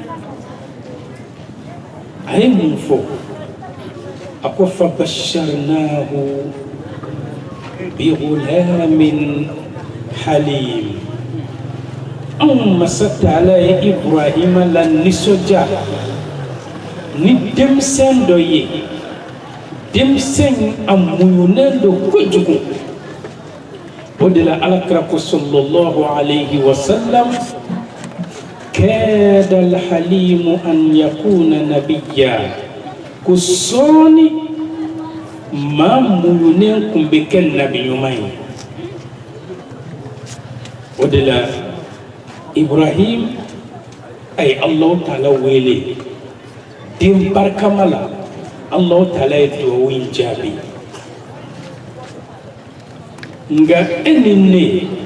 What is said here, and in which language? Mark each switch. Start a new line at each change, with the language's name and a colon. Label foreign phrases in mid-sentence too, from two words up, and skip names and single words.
Bambara: a ye mun fɔ a ko
Arabic: فبشرناه بغلام حليم
Bambara: anw masa Taala ye Ibrahima la nisɔndiya ni denmisɛn dɔ ye denmisɛn a muɲunen don kojugu o de la alakira ko
Arabic: صلى الله عليه وسلم كاد الحليم أن يكون نبيا
Bambara: ko sɔɔni maa muɲunen kun bɛ kɛ nabi ɲuman ye o de la Ibrahim ay Allah Ta'ala wele den barkama la Allah Ta'ala ye duwawu in jaabi nga eni ne